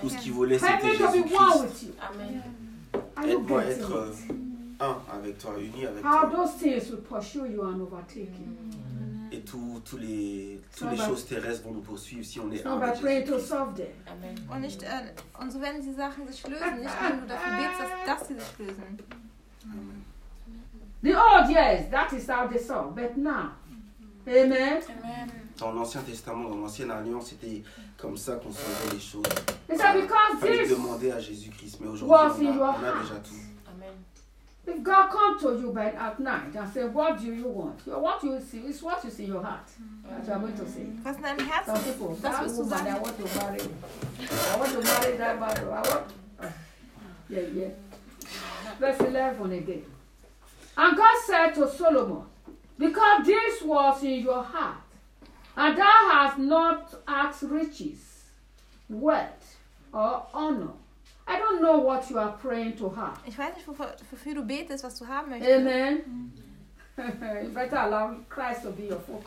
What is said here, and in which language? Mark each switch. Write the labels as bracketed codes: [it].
[fr] tout ce qu'il voulait, c'était Jésus-Christ. Aide-moi à être un avec toi, uni avec toi. [en] How those things will pursue you and overtake you. [fr] Et toutes les choses terrestres vont nous poursuivre si on est un avec Jésus-Christ. [en] To solve them. Amen. [de] Und so werden die Sachen sich lösen, nicht wenn du dafür betest, dass sie sich lösen. [en] The old years, that is how they saw, but now. Amen. [fr] Dans l'Ancien Testament, dans l'Ancienne Alliance, c'était comme ça qu'on faisait les choses. Il fallait demander à Jésus-Christ, mais aujourd'hui, on a déjà tout. Amen. [en] If God comes to you by at night and say, what do you want? What you see is what you see in your heart. That you are going to see. [de] Was in deinem Herzen? [en] Some people, that woman, I want to marry. I want to marry that man. I want... Yeah, yeah. Verse 11 again. And God said to Solomon, because this was in your heart, and thou hast not asked riches, wealth, or honor. I don't know what you are praying to have. [de] Ich weiß nicht, wofür du betest, was du haben möchtest. [en] Amen. You better allow Christ to be your focus.